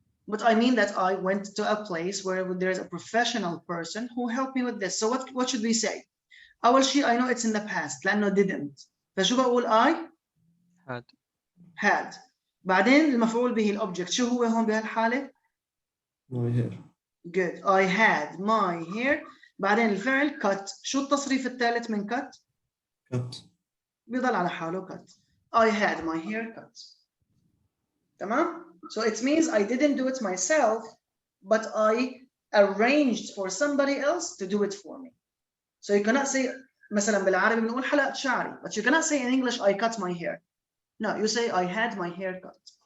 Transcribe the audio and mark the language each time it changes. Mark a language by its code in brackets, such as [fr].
[en] But I mean that I went to a place where there's a professional person who helped me with this. So what should we say? [ar] أول شيء [en] I know it's in the past [ar] لأنه [en] didn't. [ar] فشو بقول [en] I? Had. [ar] بعدين المفعول به الأوبجكت شو هو هون بهالحالة؟ [en] My hair. Good. I had my hair. [ar] بعدين الفعل cut. شو التصريف الثالث من cut؟ [en] Cut. [ar] بيضل على حاله cut. [en] I had my hair cut. تمام؟ So it means I didn't do it myself, but I arranged for somebody else to do it for me. So you cannot say [ar] مثلا بالعربي بنقول حلقت شعري, [en] but you cannot say in English I cut my hair. No, you say I had my hair cut.